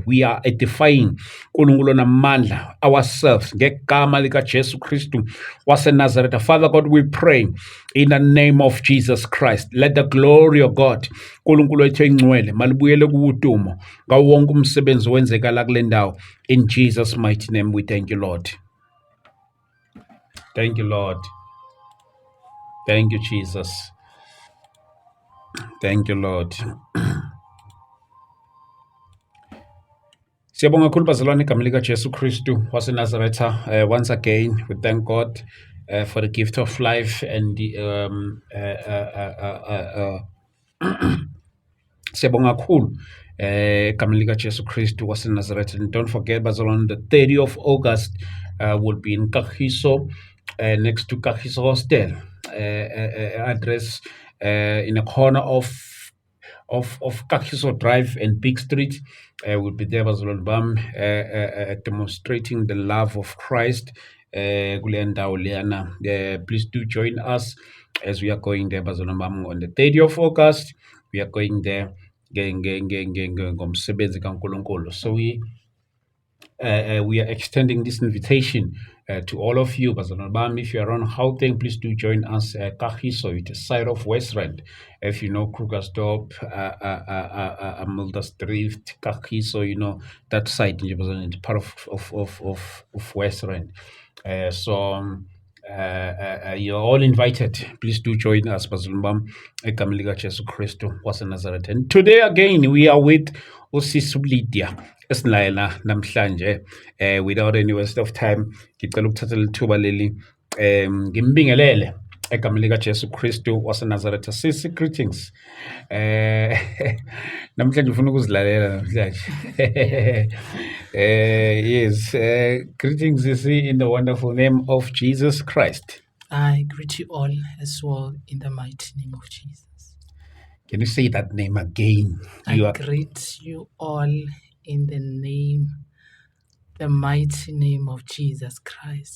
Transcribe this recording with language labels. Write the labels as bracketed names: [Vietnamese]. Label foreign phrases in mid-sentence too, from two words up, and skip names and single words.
[English] We are edifying [Zulu] uNkulunkulu onamandla ourselves ngegama likaJesu Kristu waseNazaretha. [English] Father God, we pray in the name of Jesus Christ. Let the glory of God, [Zulu] uNkulunkulu wethu oyingcwele, malibuyele kuwudumo ngawo wonke umsebenzi wenzekala kule ndawo. [English] In Jesus' mighty name we thank you, Lord. Thank you, Lord. Thank you, Jesus. Thank you, Lord. [Zulu] Siyabonga kakhulu bazalwane egameni likaJesu Kristu waseNazaretha. [English] Once again, we thank God for the gift of life and the [Zulu] siyabonga kakhulu egameni likaJesu Kristu waseNazaretha. [English] And don't forget bazalwane, the 30th of August will be in Kagiso, next to Kagiso Hostel, address in a corner of Kagiso Drive and Big Street. We'll be there [Zulu] bazalwane bami, [English] demonstrating the love of Christ [Zulu] kule ndawo leyana. [English] Please do join us as we are going there [Zulu] bazalwane bami [English] on the 30th of August. We are going there [Zulu] ngomsebenzi kaNkulunkulu. [English] So we are extending this invitation to all of you [Zulu] bazalwane bami. [English] If you are on Gauteng, please do join us at Kagiso, it is side of West Rand. If you know Krugersdorp, Muldersdrift, Kagiso, you know that side, it's part of West Rand. You're all invited. Please do join us [Zulu] bazalwane bami egameni likaJesu Kristu waseNazaretha. [English] And today again we are with usisi Lydia [Zulu] esilayela namhlanje. [English] Without any waste of time, [Zulu] ngicela ukuthatha lithuba leli ngimbingelele egameni likaJesu Kristu waseNazaretha. [English] Sisi, greetings. [Zulu] Namhlanje ufuna ukuzilalela namhlanje. [English] Yes, greetings sisi, in the wonderful name of Jesus Christ. I greet you all as well in the mighty name of Jesus. Can you say that name again? I greet you all in the mighty name of Jesus Christ.